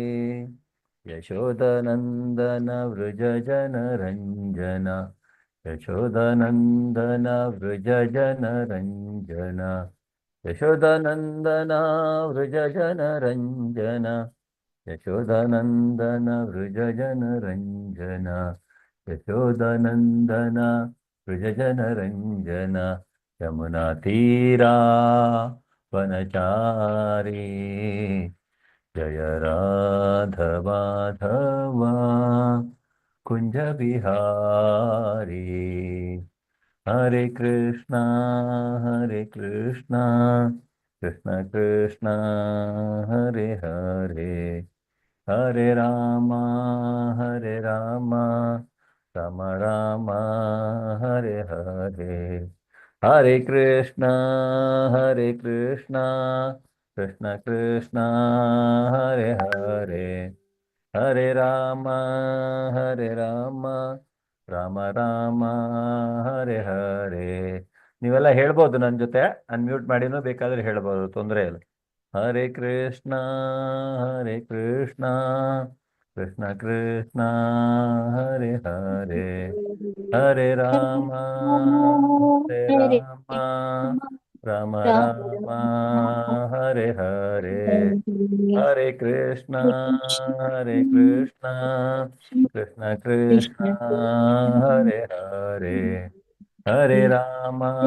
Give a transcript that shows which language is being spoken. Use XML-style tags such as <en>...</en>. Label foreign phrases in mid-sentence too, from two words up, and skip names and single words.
<sa>ಯಶೋದನಂದನ ವೃಜ ಜನರಂಜನ, ಯಶೋದನಂದನ ವೃಜ ಜನರಂಜನ, ಯಶೋದನಂದನ ವೃಜ ಜನರಂಜನ, ಯಶೋದನಂದನ ವೃಜ ಜನರಂಜನ, ಯಶೋದನಂದನ ವೃಜ ಜನರಂಜನ, ಯಮುನಾ ತೀರಾ ವನಚಾರಿ, ಜಯ ರಾಧ ಮಾಧವ ಕುಂಜ ಬಿಹಾರಿ. ಹರೇ ಕೃಷ್ಣ ಕೃಷ್ಣ ಕೃಷ್ಣ ಹರೇ ಹರೇ, ಹರೇ ರಾಮ ರಾಮ ರಾಮ ಹರೇ ಹರೇ, ಹರೇ ಕೃಷ್ಣ ಕೃಷ್ಣ ಕೃಷ್ಣ ಹರೇ ಹರೇ, ಹರೇ ರಾಮ ರಾಮ ರಾಮ ಹರೇ ಹರೇ.</sa> <kn>ನೀವೆಲ್ಲ ಹೇಳ್ಬೋದು ನನ್ನ ಜೊತೆ, ಅನ್ಮ್ಯೂಟ್ ಮಾಡಿನೂ ಬೇಕಾದ್ರೆ ಹೇಳ್ಬೋದು, ತೊಂದರೆ ಇಲ್ಲ.</kn> <sa>ಹರೇ ಕೃಷ್ಣ ಕೃಷ್ಣ ಕೃಷ್ಣ ಹರೇ ಹರೇ, ಹರೇ ರಾಮ ರಾಮ ರಾಮ ಹರೇ ಹರೇ, ಹರೇ ಕೃಷ್ಣ ಕೃಷ್ಣ ಕೃಷ್ಣ ಹರೇ ಹರೇ, ಹರೇ ರಾಮ</sa>